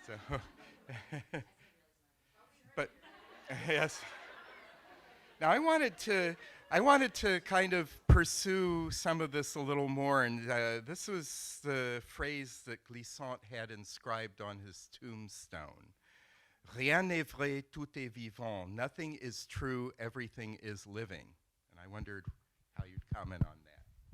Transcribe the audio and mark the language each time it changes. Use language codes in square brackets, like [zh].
[en] That's Glissant. So, but yes. Now I wanted to kind of pursue some of this a little more, and this was the phrase that Glissant had inscribed on his tombstone. [fr] Rien n'est vrai, tout est vivant. [en] Nothing is true, everything is living. And I wondered how you'd comment on that.